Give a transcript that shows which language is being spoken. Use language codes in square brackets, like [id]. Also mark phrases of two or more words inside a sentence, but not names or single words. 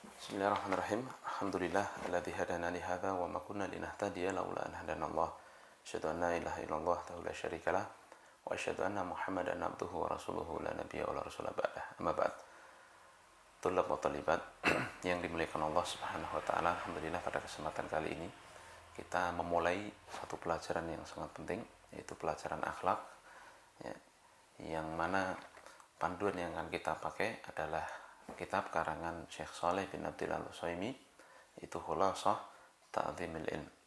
[ar] بسم الله الرحمن الرحيم. الحمد لله الذي هدانا لهذا وما كنا لنهتدي لولا أن هدانا الله. أشهد أن لا إله إلا الله ولا شريك له وأشهد أن محمدا عبده ورسوله لا نبي ولا رسول بعده. أما بعد. طلاب وطالبات [id] yang dimuliakan Allah [ar] سبحانه وتعالى, [id] alhamdulillah pada kesempatan kali ini kita memulai satu pelajaran yang sangat penting, yaitu pelajaran akhlak, ya, yang mana panduan yang akan kita pakai adalah kitab karangan Syekh Shalih bin Abdul Al-Utsaimin, itu Khulasah Ta'dhimil Ilm.